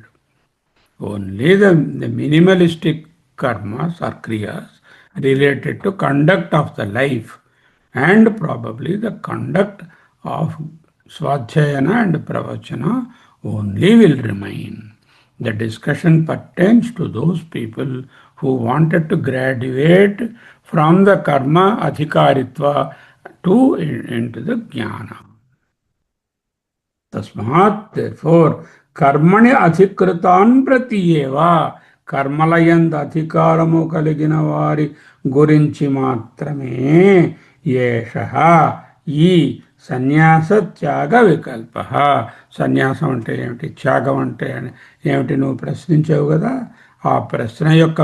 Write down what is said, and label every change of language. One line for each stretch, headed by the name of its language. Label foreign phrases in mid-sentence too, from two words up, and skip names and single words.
English: Only the minimalistic karmas or kriyas related to conduct of the life and probably the conduct of swadhyayana and pravachana only will remain. The discussion pertains to those people who wanted to graduate from the
Sanskrit: कर्म अधिकारित्व
English: to into the jnana.
Telugu: తస్మాత్ therefore
Sanskrit: కర్మణి అధికృతాన్ ప్రతి ఏవా,
Telugu: కర్మలయందు అధికారము కలిగిన వారి గురించి మాత్రమే ఏషః, ఈ సన్యాస త్యాగ వికల్ప. సన్యాసం అంటే ఏమిటి, త్యాగం అంటే ఏమిటి నువ్వు ప్రశ్నించావు కదా, ఆ ప్రశ్న యొక్క